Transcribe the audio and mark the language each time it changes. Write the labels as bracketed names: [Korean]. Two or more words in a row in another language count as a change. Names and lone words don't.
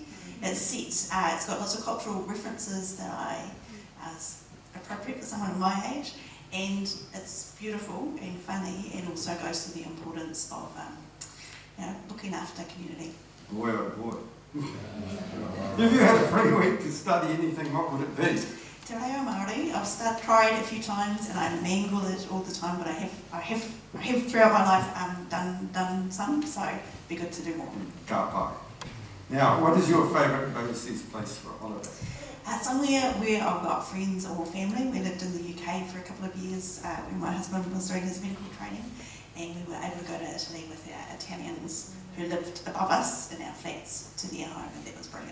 [English] It's set, it's got lots of cultural references that are appropriate for someone of my age, and it's beautiful and funny and also goes to the importance of looking after community. Boy, oh boy. If you had a free week to study anything, what would it be? Te reo Māori. I've tried a few times and I mangle it all the time, but I have throughout my life done some, so it'd be good to do more. [Māori] Ka pai. [English] Now, what is your favourite overseas place for a holiday? Somewhere where I've got friends or family. We lived in the UK for a couple of years when my husband was doing his medical training, and we were able to go to Italy with our Italians who lived above us in our flats to their home, and that was brilliant.